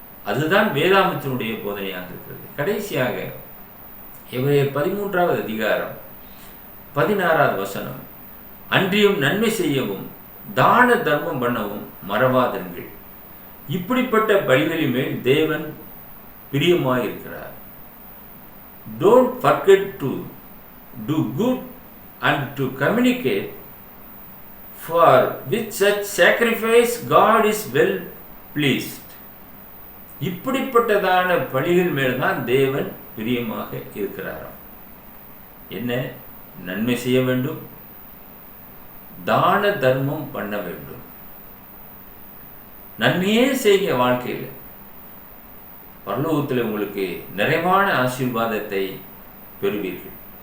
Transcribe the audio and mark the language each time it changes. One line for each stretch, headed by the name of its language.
Tamil: அதுதான் வேதாமத்தினுடைய போதனையாக இருக்கிறது. கடைசியாக எபிரேயர் 13வது அதிகாரம் 16வது வசனம், அன்றியும் நன்மை செய்யவும் தான தர்மம் பண்ணவும் மறவாதிருங்கள், இப்படிப்பட்ட பலிகளின் மேல் தேவன் பிரியமாயிருக்கிறார்.
English: Don't forget to do good and to communicate, for with such sacrifice God is well pleased.
Tamil: இப்படிப்பட்டதான பலிகள் மேல்தான் தேவன் பிரியமாக இருக்கிறாராம். என்ன? நன்மை செய்ய வேண்டும், தான தர்மம் பண்ண வேண்டும். நன்மையே செய்ய வாழ்க்கையில் பரலோகத்தில் உங்களுக்கு நிறைவான ஆசீர்வாதத்தை பெறுவீர்கள்.